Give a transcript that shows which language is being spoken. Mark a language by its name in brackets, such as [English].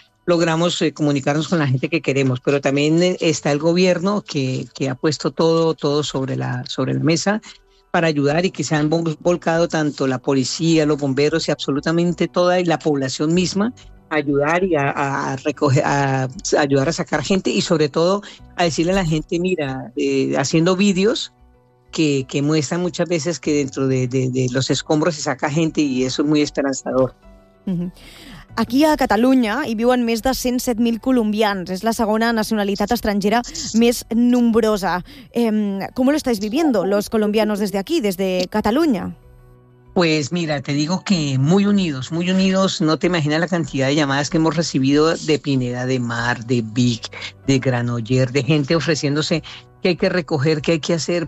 [Spanish] logramos comunicarnos con la gente que queremos, pero también está el gobierno que ha puesto todo sobre la mesa para ayudar y que se han volcado tanto la policía, los bomberos y absolutamente toda y la población misma a ayudar y a recoger, a ayudar a sacar gente y sobre todo a decirle a la gente, mira, haciendo vídeos que muestran muchas veces que dentro de los escombros se saca gente y eso es muy esperanzador. [Catalan] Aquí a Catalunya hi viuen més de 107.000 colombians. És la segona nacionalitat estrangera més nombrosa. [Spanish] ¿Cómo lo estáis viviendo los colombianos desde aquí, desde Cataluña? Pues mira, te digo que muy unidos. No te imaginas la cantidad de llamadas que hemos recibido de Pineda de Mar, de Vic, de Granoller, de gente ofreciéndose qué hay que recoger, qué hay que hacer.